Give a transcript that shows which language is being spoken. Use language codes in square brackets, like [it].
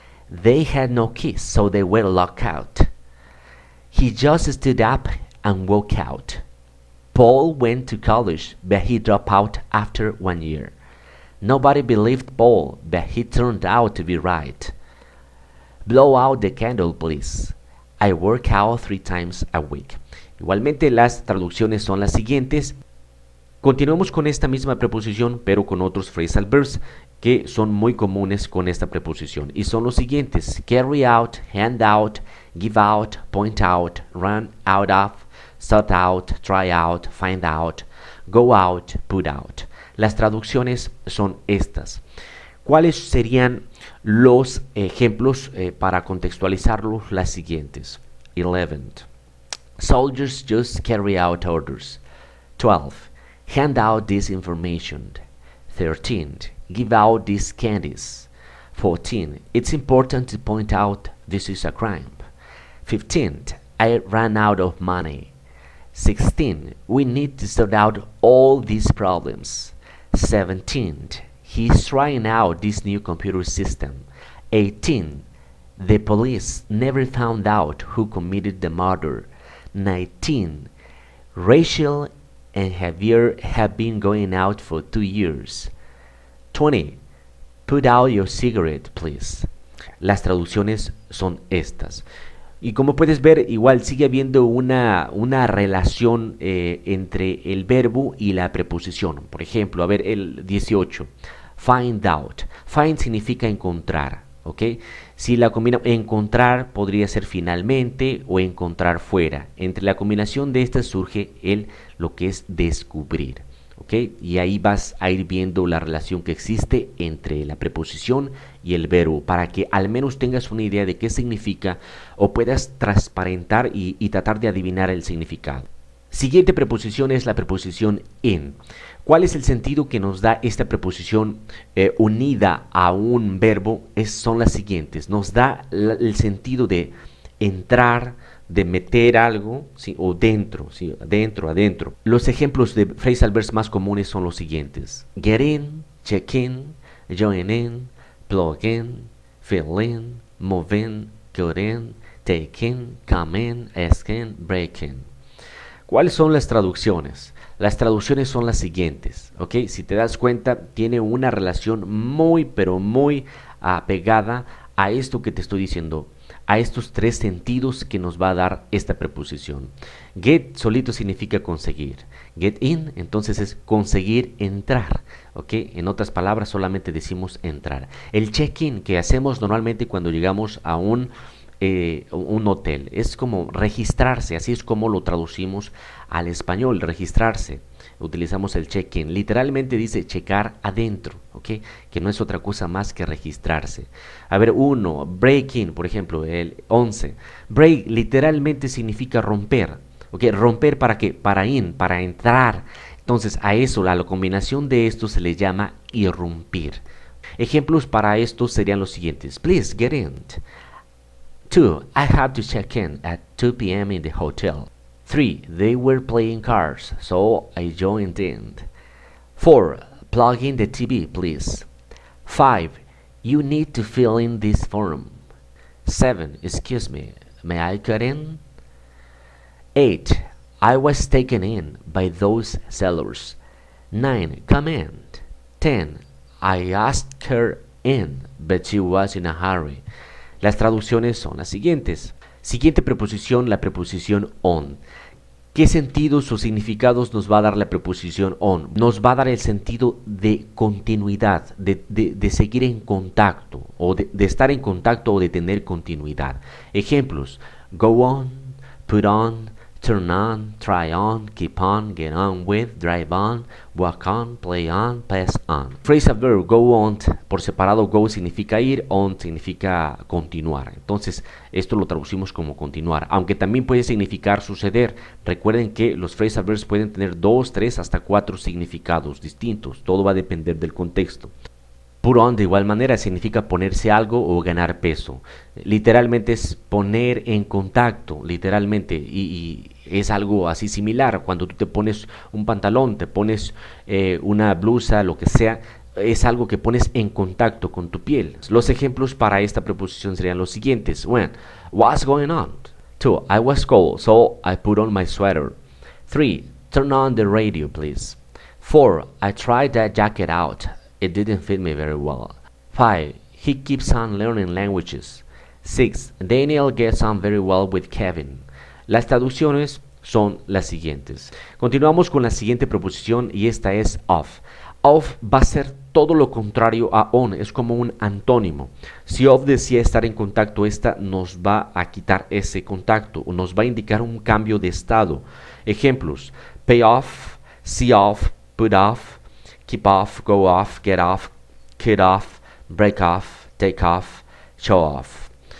[en] They had no kiss, so they were locked out. He just stood up and walked out. Paul went to college, but he dropped out after 1 year. Nobody believed Paul, but he turned out to be right. Blow out the candle, please. I work out 3 times a week. [es] Igualmente las traducciones son las siguientes. Continuamos con esta misma preposición, pero con otros phrasal verbs que son muy comunes con esta preposición. Y son los siguientes. [en] Carry out, hand out, give out, point out, run out of, sort out, try out, find out, go out, put out. [es] Las traducciones son estas. ¿Cuáles serían los ejemplos para contextualizarlos? Las siguientes. 11. [en] Soldiers just carry out orders. 12. Hand out this information. 13. Give out these candies. 14. It's important to point out this is a crime. 15. I ran out of money. 16. We need to sort out all these problems. 17. He's trying out this new computer system. 18. The police never found out who committed the murder. 19. Rachel and Javier have been going out for 2 years. 20. Put out your cigarette, please. [es] Las traducciones son estas. Y como puedes ver, igual sigue habiendo una relación entre el verbo y la preposición. Por ejemplo, a ver el 18. find out. Find significa encontrar, ¿ok? Si la combina encontrar podría ser finalmente o encontrar fuera. Entre la combinación de estas surge lo que es descubrir, ¿ok? Y ahí vas a ir viendo la relación que existe entre la preposición y el verbo para que al menos tengas una idea de qué significa o puedas transparentar y tratar de adivinar el significado. Siguiente preposición es la preposición in. ¿Cuál es el sentido que nos da esta preposición unida a un verbo? Son las siguientes. Nos da el sentido de entrar, de meter algo, ¿sí? O dentro, ¿sí? Adentro. Los ejemplos de phrasal verbs más comunes son los siguientes. [en] Get in, check in, join in, plug in, fill in, move in, get in, take in, come in, ask in, break in. [es] ¿Cuáles son las traducciones? Las traducciones son las siguientes, ¿ok? Si te das cuenta, tiene una relación muy, pero muy apegada a esto que te estoy diciendo, a estos tres sentidos que nos va a dar esta preposición. Get solito significa conseguir. Get in, entonces es conseguir entrar, ¿ok? En otras palabras, solamente decimos entrar. El check-in que hacemos normalmente cuando llegamos a un hotel es como registrarse, así es como lo traducimos al español, registrarse. Utilizamos el check-in, literalmente dice checar adentro, ¿ok? Que no es otra cosa más que registrarse. A ver, break in, por ejemplo, el 11. Break literalmente significa romper, ¿ok? ¿Romper para qué? Para entrar. Entonces a eso, a la combinación de esto se le llama irrumpir. Ejemplos para esto serían los siguientes. [en] Please get in. 2. I have to check in at 2 p.m. in the hotel. 3. They were playing cards, so I joined in. 4. Plug in the TV, please. 5. You need to fill in this form. 7. Excuse me, may I get in? 8. I was taken in by those sellers. 9. Come in. 10. I asked her in, but she was in a hurry. [es] Las traducciones son las siguientes. Siguiente preposición, la preposición on. ¿Qué sentidos o significados nos va a dar la preposición on? Nos va a dar el sentido de continuidad, de seguir en contacto, o de estar en contacto o de tener continuidad. [en] Ejemplos: go on, put on, turn on, try on, keep on, get on with, drive on, walk on, play on, pass on. [es] Phrasal verb, go on, por separado, go significa ir, on significa continuar. Entonces, esto lo traducimos como continuar, aunque también puede significar suceder. Recuerden que los phrasal verbs pueden tener 2, 3, hasta 4 significados distintos. Todo va a depender del contexto. Put on de igual manera significa ponerse algo o ganar peso. Literalmente es poner en contacto, literalmente, y es algo así similar. Cuando tú te pones un pantalón, te pones una blusa, lo que sea, es algo que pones en contacto con tu piel. Los ejemplos para esta preposición serían los siguientes. [en] 1. What's going on? 2. I was cold, so I put on my sweater. 3. Turn on the radio, please. 4. I tried that jacket out. It didn't fit me very well. 5. He keeps on learning languages. 6. Daniel gets on very well with Kevin. [es] Las traducciones son las siguientes. Continuamos con la siguiente preposición y esta es off. Off va a ser todo lo contrario a on, es como un antónimo. Si off decía estar en contacto, esta nos va a quitar ese contacto o nos va a indicar un cambio de estado. [en] Ejemplos: pay off, see off, put off, keep off, go off, get off, cut off, break off, take off, show off.